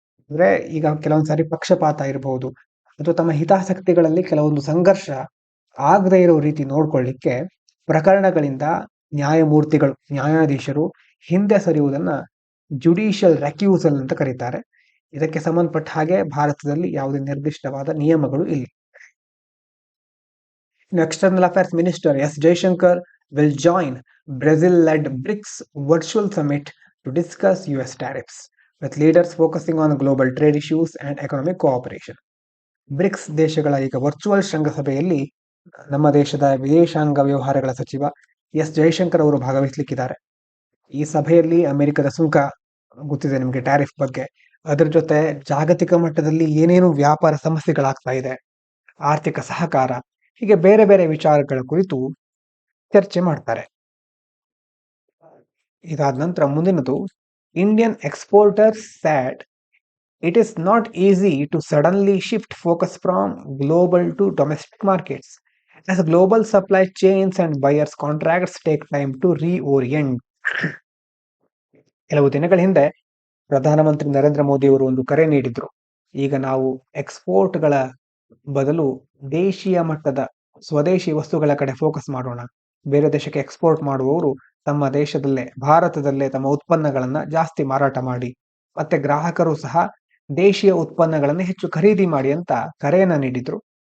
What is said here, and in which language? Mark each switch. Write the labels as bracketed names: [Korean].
[Kannada] ಅಂದ್ರೆ ಈಗ ಕೆಲವೊಂದ್ಸಾರಿ ಪಕ್ಷಪಾತ ಇರಬಹುದು, ಅಥವಾ ತಮ್ಮ ಹಿತಾಸಕ್ತಿಗಳಲ್ಲಿ ಕೆಲವೊಂದು ಸಂಘರ್ಷ ಆಗದೆ ಇರೋ ರೀತಿ ನೋಡ್ಕೊಳ್ಳಿಕ್ಕೆ ಪ್ರಕರಣಗಳಿಂದ ನ್ಯಾಯಮೂರ್ತಿಗಳು, ನ್ಯಾಯಾಧೀಶರು ಹಿಂದೆ ಸರಿಯುವುದನ್ನ ಜುಡಿಷಿಯಲ್ ರೆಕ್ಯೂಸಲ್ ಅಂತ ಕರೀತಾರೆ. ಇದಕ್ಕೆ ಸಂಬಂಧಪಟ್ಟ ಹಾಗೆ ಭಾರತದಲ್ಲಿ ಯಾವುದೇ ನಿರ್ದಿಷ್ಟವಾದ ನಿಯಮಗಳು ಇಲ್ಲ. [English] External affairs minister S Jaishankar will join Brazil-led BRICS virtual summit to discuss US tariffs, with leaders focusing on global trade issues and economic cooperation. [Kannada] BRICS ದೇಶಗಳ ಈಗ ವರ್ಚುವಲ್ ಶೃಂಗಸಭೆಯಲ್ಲಿ ನಮ್ಮ ದೇಶದ ವಿದೇಶಾಂಗ ವ್ಯವಹಾರಗಳ ಸಚಿವ ಎಸ್ ಜೈಶಂಕರ್ ಅವರು ಭಾಗವಹಿಸಲಿಕ್ಕಿದ್ದಾರೆ. ಈ ಸಭೆಯಲ್ಲಿ ಅಮೆರಿಕದ ಸುಂಕ ಗೊತ್ತಿದೆ ನಿಮಗೆ, ಟ್ಯಾರಿಫ್ ಬಗ್ಗೆ, ಅದರ ಜೊತೆ ಜಾಗತಿಕ ಮಟ್ಟದಲ್ಲಿ ಏನೇನು ವ್ಯಾಪಾರ ಸಮಸ್ಯೆಗಳಾಗ್ತಾ ಇದೆ, ಆರ್ಥಿಕ ಸಹಕಾರ, ಹೀಗೆ ಬೇರೆ ಬೇರೆ ವಿಚಾರಗಳ ಕುರಿತು ಚರ್ಚೆ ಮಾಡ್ತಾರೆ. ಇದಾದ ನಂತರ ಮುಂದಿನದು, [English] Indian exporters said it is not easy to suddenly shift focus from global to domestic markets, as global supply chains and buyers contracts take time to reorient. [Kannada] ಕೆಲವು ದಿನಗಳ ಹಿಂದೆ ಪ್ರಧಾನಮಂತ್ರಿ ನರೇಂದ್ರ ಮೋದಿ ಅವರು ಒಂದು ಕರೆ ನೀಡಿದ್ರು. ಈಗ ನಾವು ಎಕ್ಸ್ಪೋರ್ಟ್ಗಳ ಬದಲು ದೇಶೀಯ ಮಟ್ಟದ ಸ್ವದೇಶಿ ವಸ್ತುಗಳ ಕಡೆ ಫೋಕಸ್ ಮಾಡೋಣ. ಬೇರೆ ದೇಶಕ್ಕೆ ಎಕ್ಸ್ಪೋರ್ಟ್ ಮಾಡುವವರು ತಮ್ಮ ದೇಶದಲ್ಲೇ, ಭಾರತದಲ್ಲೇ ತಮ್ಮ ಉತ್ಪನ್ನಗಳನ್ನ ಜಾಸ್ತಿ ಮಾರಾಟ ಮಾಡಿ, ಮತ್ತೆ ಗ್ರಾಹಕರು ಸಹ ದೇಶೀಯ ಉತ್ಪನ್ನಗಳನ್ನು ಹೆಚ್ಚು ಖರೀದಿ ಮಾಡಿ ಅಂತ ಕರೆಯನ್ನ ನೀಡಿದ್ರು.